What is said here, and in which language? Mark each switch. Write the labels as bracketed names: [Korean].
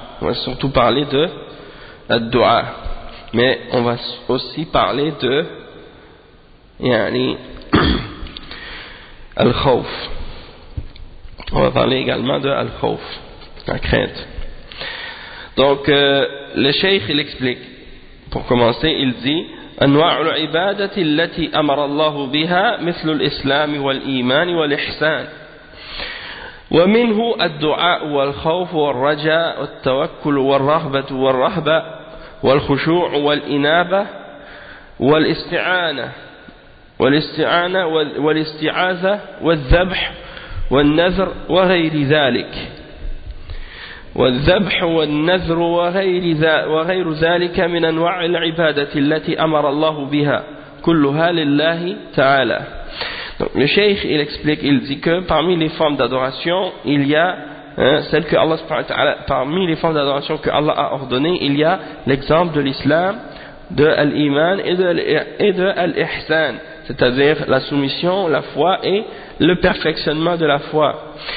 [French] On va surtout parler de ad-du'a. Mais on va aussi parler de yani al-khawf. On va parler également de al-khawf, la crainte. Donc le cheikh il explique. Pour commencer, il dit [Arabic] أنواع العبادة التي أمر الله بها مثل الإسلام والإيمان والإحسان ومنه الدعاء والخوف والرجاء والتوكل والرهبة والرهبة والخشوع والإنابة والاستعانة والاستعانة والاستعاذة والذبح والنذر وغير ذلك والذبح والنذر وغير ذلك من أنواع العبادة التي أمر الله بها كلها لله تعالى. [French] Donc, le cheikh il explique, il dit que parmi les formes d'adoration, il y a celle que Allah subhanahu wa ta'ala, parmi les formes d'adoration que Allah a ordonné, il y a l'exemple de l'islam, de l'iman et de l'ihsan, c'est-à-dire la soumission, la foi et le perfectionnement de la foi.